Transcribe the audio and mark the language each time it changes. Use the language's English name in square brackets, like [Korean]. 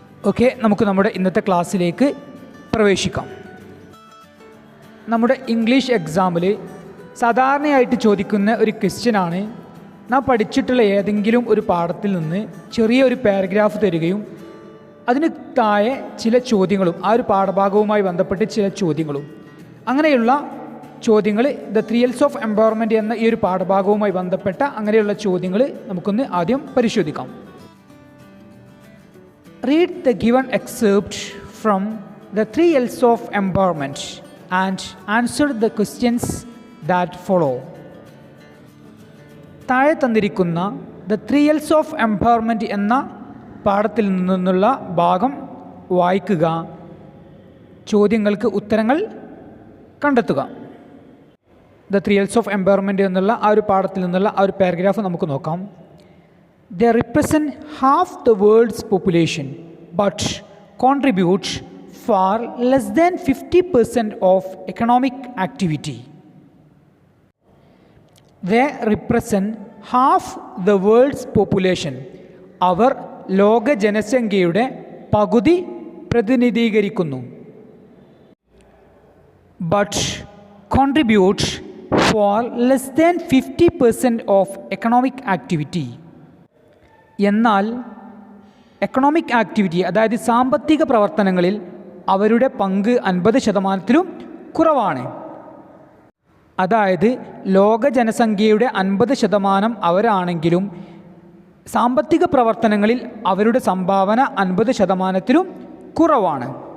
[Malayalam] Okay, നമുക്ക് നമ്മുടെ ഇന്നത്തെ ക്ലാസ്സിലേക്ക് പ്രവേശിക്കാം. നമ്മുടെ ഇംഗ്ലീഷ് എക്സാമിൽ സാധാരണയായിട്ട് ചോദിക്കുന്ന ഒരു ക്വസ്റ്റ്യനാണ്, നാം പഠിച്ചിട്ടുള്ള ഏതെങ്കിലും ഒരു പാഠത്തിൽ നിന്ന് ചെറിയൊരു പാരഗ്രാഫ് തരികയും അതിന് താഴെ ചില ചോദ്യങ്ങളും ആ ഒരു പാഠഭാഗവുമായി ബന്ധപ്പെട്ട് ചില ചോദ്യങ്ങളും, അങ്ങനെയുള്ള ചോദ്യങ്ങൾ ദ 3 L's ഓഫ് എംപവർമെൻറ്റ് എന്ന ഈ ഒരു പാഠഭാഗവുമായി ബന്ധപ്പെട്ട അങ്ങനെയുള്ള ചോദ്യങ്ങൾ നമുക്കൊന്ന് ആദ്യം പരിശോധിക്കാം. [English] Read the given excerpt from the 3 L's of empowerment and answer the questions that follow. [Malayalam] താഴെ തന്നിരിക്കുന്ന ദ 3 L's ഓഫ് എംപവർമെൻറ്റ് എന്ന പാഠത്തിൽ നിന്നുള്ള ഭാഗം വായിക്കുക, ചോദ്യങ്ങൾക്ക് ഉത്തരങ്ങൾ കണ്ടെത്തുക. ദ 3 L's ഓഫ് എംപവർമെൻറ്റ് എന്നുള്ള ആ ഒരു പാഠത്തിൽ നിന്നുള്ള ആ ഒരു പാരഗ്രാഫ് നമുക്ക് നോക്കാം. [English] They represent half the world's population but contribute far less than 50% of economic activity. They represent half the world's population. [Malayalam] അവർ ലോക ജനസംഖ്യയുടെ പകുതി പ്രതിനിധീകരിക്കുന്നു. [English] But contribute for less than 50% of economic activity. [Malayalam] എന്നാൽ എക്കണോമിക് ആക്ടിവിറ്റി, അതായത് സാമ്പത്തിക പ്രവർത്തനങ്ങളിൽ അവരുടെ പങ്ക് 50%-ലും കുറവാണ്. അതായത് ലോക ജനസംഖ്യയുടെ 50% അവരാണെങ്കിലും സാമ്പത്തിക പ്രവർത്തനങ്ങളിൽ അവരുടെ സംഭാവന 50%-ലും കുറവാണ്.